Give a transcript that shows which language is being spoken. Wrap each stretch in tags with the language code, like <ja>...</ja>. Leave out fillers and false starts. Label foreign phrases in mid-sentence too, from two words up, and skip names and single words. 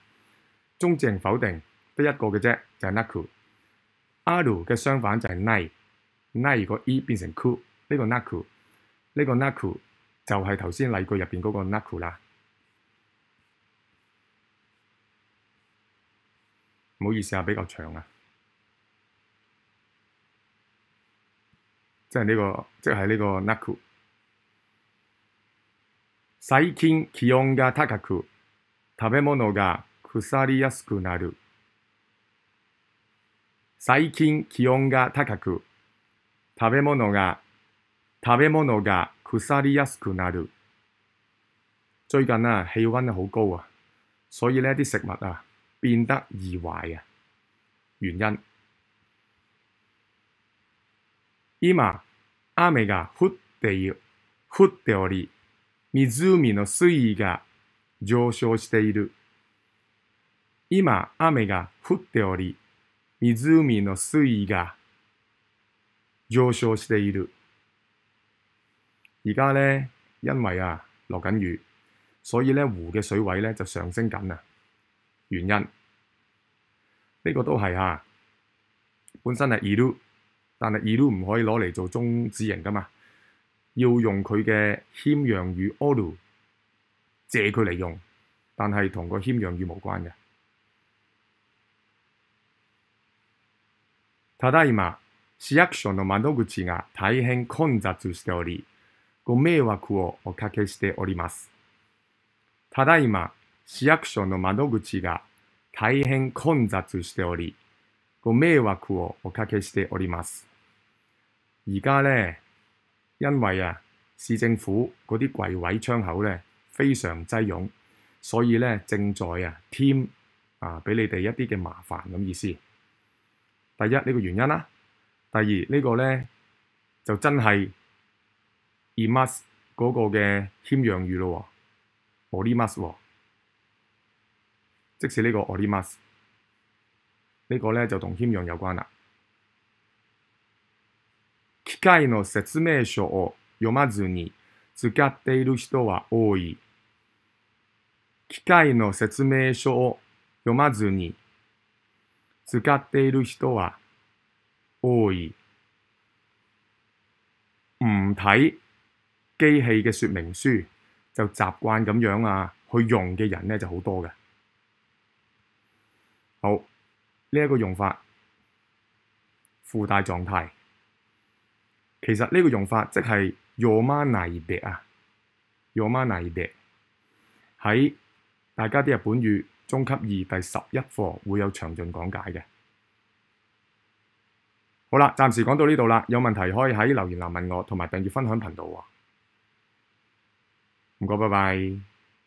<yue>中字形否定得一個嘅啫，就係 naku。R 嘅相反就係 nai 個 e 變成 ku， 呢個 naku， 呢個 naku 就係頭先例句入邊嗰個 naku 啦。唔好意思啊，比較長啊，即係呢個 naku。</yue> <ja>最近気温が高く、食べ物が腐りやすくなる。最近気温が高く、食べ物が腐りやすくなる。</ja> <yue>最近啊，氣温好高啊，所以呢啲食物啊變得易壞啊。</yue> <ja>原因今、雨が降っており、湖の水位が上昇している。今、雨が降っており、湖の水位が上昇している。</ja> <yue>而家呢，因為啊落緊雨，所以呢湖嘅水位呢就上升緊啊。原因呢個都係啊，本身係 iru， 但係 iru 唔可以攞嚟做中指形㗎嘛。要用佢嘅謙讓語 oru 借佢嚟用，但係同個謙讓語無關嘅。</yue> <ja>ただいま市役所の窓口が大変混雑しており、ご迷惑をおかけしております。ただいま市役所の窓口が大変混雑しており、ご迷惑をおかけしております。</ja> <yue>而家呢，因為啊市政府嗰啲櫃位窗口呢非常擠擁，所以呢正在啊添俾你哋一啲嘅麻煩咁意思。第一呢個原因啦，第二呢個呢就真係 imas 嗰個嘅謙讓語咯喎 ，orimas 喎，即是呢個 orimas 呢個呢就同謙讓有關啦。</yue> <ja>機械の説明書を読まずに使っている人は多い。機械の説明書を読まずに使っている人は多い。</ja> <yue>唔睇機器嘅說明書就習慣咁樣啊去用嘅人呢就好多嘅。好，呢一個用法附帶狀態。其實呢個用法即係読まないで啊，読まないで喺大家啲日本語中級2第11課會有詳盡講解嘅。好啦，暫時講到呢度啦，有問題可以喺留言欄問我，同埋訂閱分享頻道喎。唔該，拜拜。</yue>